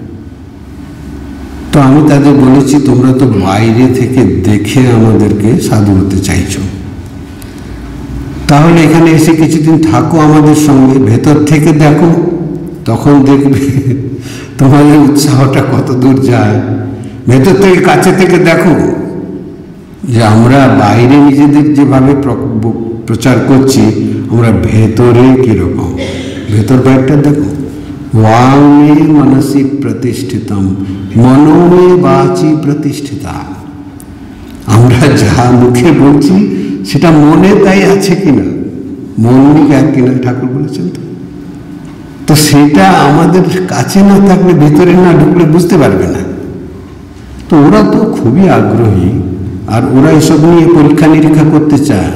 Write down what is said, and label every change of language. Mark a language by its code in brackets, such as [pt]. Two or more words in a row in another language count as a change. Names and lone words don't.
[bn] তো আমি তাদের বলেছি, তোমরা তো বাইরে থেকে দেখে আমাদেরকে সাধু হতে চাইছ, তাহলে এখানে এসে কিছুদিন থাকো আমাদের সঙ্গে, ভেতর থেকে দেখো, তখন দেখবে তোমাদের উৎসাহটা কত দূর যায়। ভেতর থেকে, কাছে থেকে দেখো যে আমরা বাইরে নিজেদের যেভাবে প্রচার করছি, আমরা ভেতরে কীরকম, ভেতর বাইরটা দেখো। [sa] वांगे मनसि प्रतिष्ठितम मनो में वाची प्रतिष्ठिता। [bn] আমরা যা মুখে বলছি সেটা মনে তাই আছে কিনা, মৌলিক এক কিনা ঠাকুর বলেছেন। তো সেটা আমাদের কাছে না থাকলে, ভিতরে না ঢুকলে বুঝতে পারবে না। তো ওরা তো খুবই আগ্রহী, আর ওরা এসব নিয়ে পরীক্ষা নিরীক্ষা করতে চায়।